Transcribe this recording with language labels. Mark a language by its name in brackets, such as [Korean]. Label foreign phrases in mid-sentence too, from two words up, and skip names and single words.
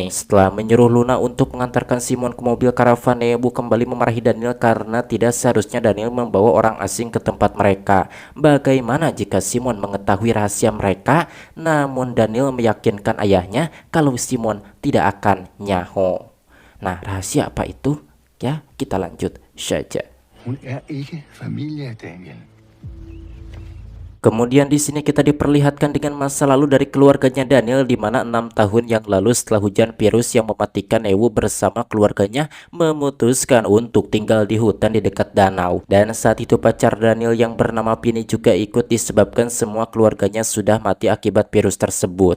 [Indonesian] Setelah menyuruh Luna untuk mengantarkan Simon ke mobil karavan, Neu kembali memarahi Daniel karena tidak seharusnya Daniel membawa orang asing ke tempat mereka. Bagaimana jika Simon mengetahui rahasia mereka? Namun Daniel meyakinkan ayahnya kalau Simon tidak akan nyaho. Nah, rahasia apa itu? Ya, kita lanjut saja. [Danish] Hun ikke familie, Daniel. [Indonesian] Kemudian di sini kita diperlihatkan dengan masa lalu dari keluarganya Daniel, di mana 6 tahun yang lalu setelah hujan virus yang mematikan, Neu bersama keluarganya memutuskan untuk tinggal di hutan di dekat danau. Dan saat itu pacar Daniel yang bernama Pini juga ikut disebabkan semua keluarganya sudah mati akibat virus tersebut.